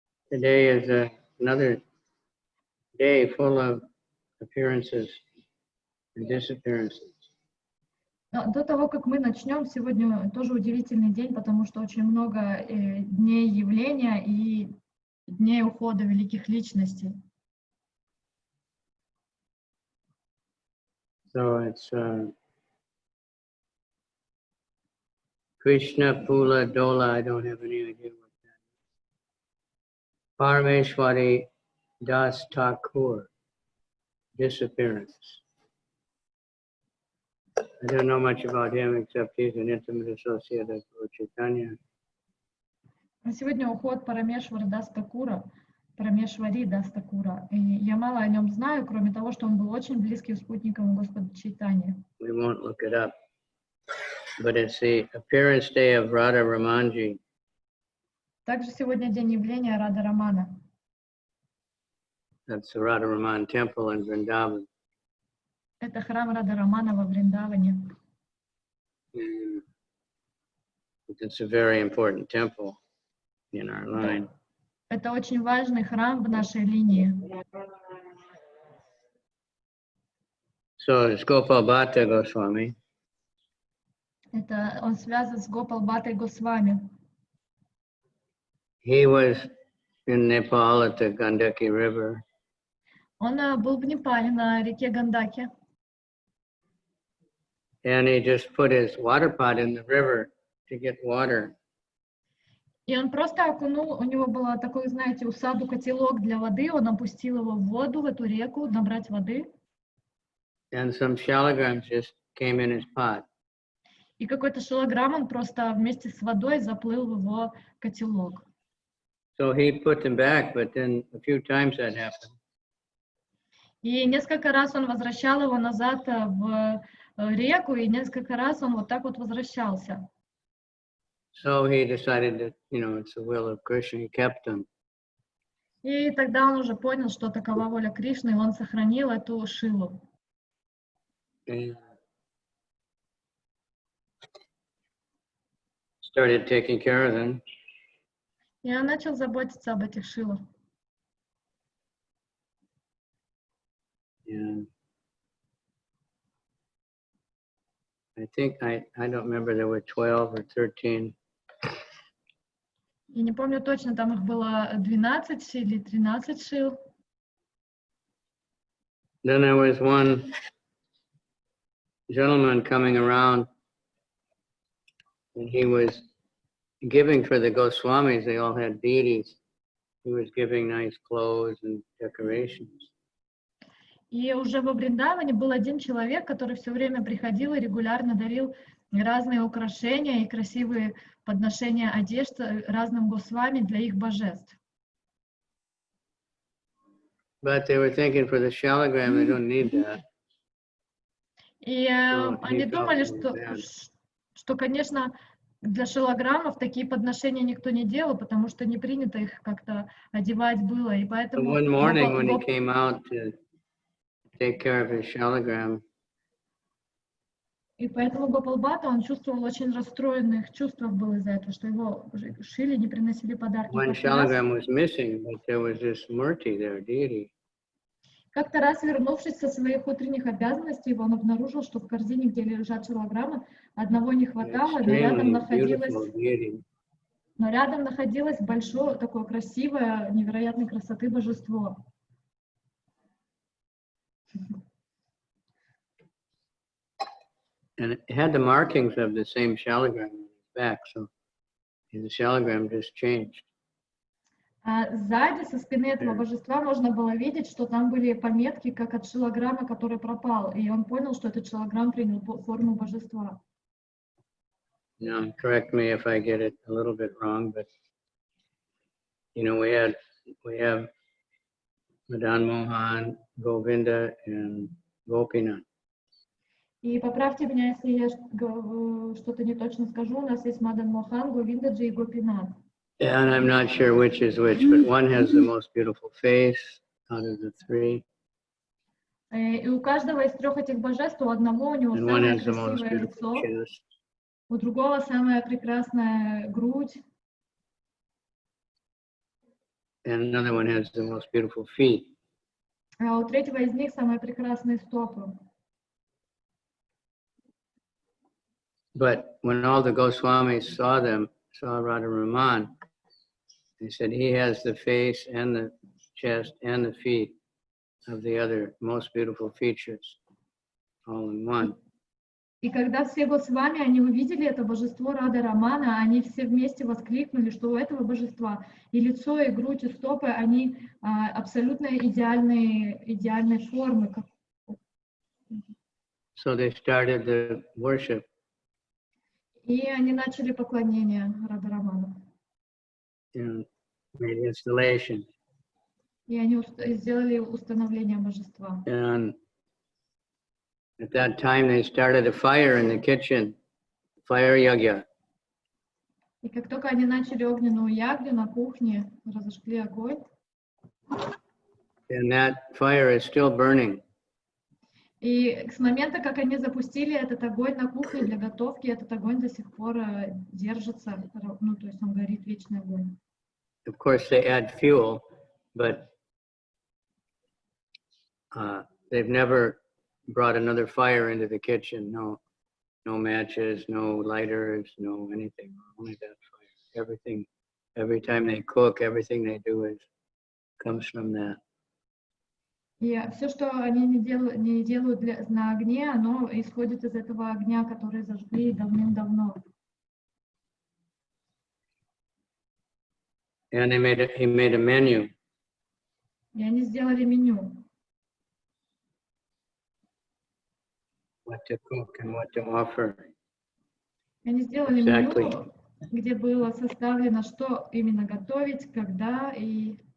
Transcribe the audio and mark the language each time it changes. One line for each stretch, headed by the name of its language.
English: Today is another day full of appearances and disappearances.
Russian: До того, как мы начнем, сегодня тоже удивительный день, потому что очень много дней явления и дней ухода великих личностей.
English: So it's Krishna Pula Dola, I don't have any idea what that is. Paramesvari Das Thakura, disappearance. I don't know much about him except he's an intimate associate of Lord Caitanya.
Russian: Сегодня уход Парамешвари Дас Тхакура, Парамешвари Дас Thakura. И я мало о нем знаю, кроме того, что он был очень близким спутником Господа Чайтаньи.
English: We won't look it up, but it's the appearance day of Radha Ramana.
Russian: Также сегодня день явления Рада Рамана.
English: That's the Radha Ramana temple in Vrindavan.
Russian: Это храм Рада Рамана во Вриндаване.
English: It's a very important temple in our line.
Russian: Это очень важный храм в нашей линии.
English: So it's Gopal Bhakta Goswami.
Russian: Это он связан с Гопал Бхактой Госвами.
English: He was in Nepal at the Gandaki River.
Russian: Он был в Непале на реке Гандаки.
English: And he just put his water pot in the river to get water.
Russian: И он просто окунул, у него был такой, знаете, у саду котелок для воды, он опустил его в воду, в эту реку, набрать воды.
English: And some shilograms just came in his pot.
Russian: И какой-то шилограмм он просто вместе с водой заплыл в его котелок.
English: So he put them back, but then a few times that happened.
Russian: И несколько раз он возвращал его назад в реку, и несколько раз он вот так вот возвращался.
English: So he decided that, it's the will of Krishna. He kept them.
Russian: И тогда он уже понял, что такова воля Кришны, и он сохранил эту шилу.
English: And started taking care of them.
Russian: И он начал заботиться об этих шилах.
English: And I think, I don't remember, there were 12 or 13.
Russian: Я не помню точно, там их было 12 или 13 шил.
English: Then there was one gentleman coming around, and he was giving for the Goswamis. They all had deities. He was giving nice clothes and decorations.
Russian: И уже во Вриндаване был один человек, который все время приходил и регулярно дарил разные украшения и красивые подношения одежд разным госвами для их божеств.
English: But they were thinking for the shalagram, they don't need that.
Russian: И они думали, что, конечно, для шилограммов такие подношения никто не делал, потому что не принято их как-то одевать было. И поэтому
English: One morning when he came out to take care of his shalagram,
Russian: и поэтому Гопал Бхакта, он чувствовал очень расстроенных чувствах был из-за этого, что его шили, не приносили подарки.
English: one shalagram was missing, but there was this murti there, deity.
Russian: Как-то раз, вернувшись со своих утренних обязанностей, он обнаружил, что в корзине, где лежат шилограммы, одного не хватало, но рядом находилась Но рядом находилось большое, такое красивое, невероятной красоты божество.
English: And it had the markings of the same shalagram on its back, so the shalagram just changed.
Russian: А сзади, со спины этого божества, можно было видеть, что там были пометки, как от шилограмма, который пропал. И он понял, что этот шилограмм принял форму божества.
English: Now, correct me if I get it a little bit wrong, but you know, we have Madan Mohan, Govinda, and Gopinath.
Russian: И поправьте меня, если я что-то не точно скажу. У нас есть Мадан Мохан, Говиндаджи и Гопинат.
English: And I'm not sure which is which, but one has the most beautiful face out of the three.
Russian: И у каждого из трех этих божеств, у одного у него
English: And one
Russian: самое
English: has the most
Russian: красивое
English: beautiful
Russian: лицо,
English: chest.
Russian: у другого самая прекрасная грудь,
English: And another one has the most beautiful feet.
Russian: а у третьего из них самые прекрасные стопы.
English: But when all the Goswamis saw Radha Ramana, they said he has the face and the chest and the feet of the other most beautiful features, all in one.
Russian: И когда все Госвами, они увидели это божество Рады Рамана, они все вместе воскликнули, что у этого божества и лицо, и грудь, и стопы, они абсолютно идеальной формы.
English: So they started the worship.
Russian: И они начали поклонение Рады Раману.
English: And made installation.
Russian: И они сделали установление божества.
English: And at that time they started a fire in the kitchen, fire yagya.
Russian: И как только они начали огненную ягью на кухне, разожгли огонь.
English: And that fire is still burning.
Russian: И с момента, как они запустили этот огонь на кухне для готовки, этот огонь до сих пор держится, ну, то есть он горит, вечный огонь.
English: Of course, they add fuel, but they've never brought another fire into the kitchen. No matches, no lighters, no anything. Only that fire. Everything, every time they cook, everything they do comes from that.
Russian: И все, что они не делают на огне, оно исходит из этого огня, который зажгли давным-давно.
English: And he made a menu.
Russian: И они сделали меню.
English: What to cook and what to offer.
Russian: И они сделали меню, где было составлено, что именно готовить, когда и...